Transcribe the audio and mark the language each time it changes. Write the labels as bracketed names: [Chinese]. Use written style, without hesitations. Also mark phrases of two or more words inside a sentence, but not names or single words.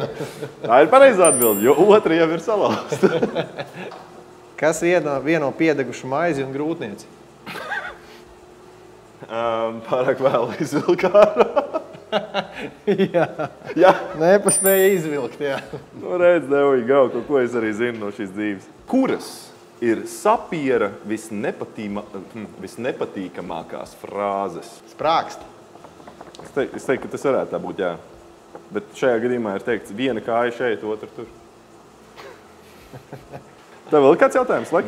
[Latvian] Tā ir pareizā atbilde, jo otra jau ir salauzta. Kas vieno piedegušu maizi un grūtnieci? Pārāk vēl izvilku ārā. Jā. Nepaspēja izvilkt, jā. Nu, redz, [English] there we go. [Latvian] Ko es arī zinu no šīs dzīves. Kuras ir sapiera visnepatīkamākās frāzes? Sprākst. Es teiktu, ka tas varētu tā būt, jā. Bet šajā gadījumā ir teikts, viena kāja šeit, otra tur. Tev vēl kāds jautājums? Laikam,